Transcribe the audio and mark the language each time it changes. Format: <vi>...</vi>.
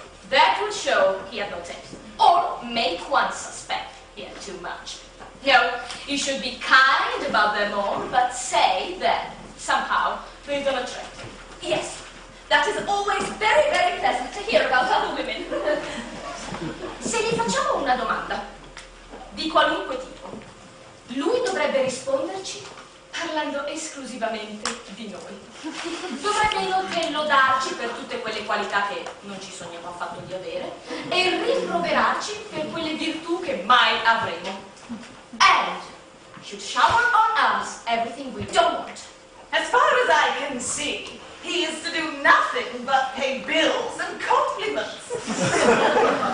<en>That would show he had no taste, or make one suspect he had too much. No, he should be kind about them all, but say that somehow they don't attract him. Yes, that is always very pleasant to hear about other women.</en> <it>Se gli facciamo una domanda, di qualunque tipo, lui dovrebbe risponderci parlando esclusivamente di noi. Dovrebbe inoltre lodarci per tutte quelle qualità che non ci sogniamo affatto di avere e rimproverarci per quelle virtù che mai avremo.</it> <en>And should shower on us everything we don't want. As far as I can see, he is to do nothing but pay bills and compliments.</en>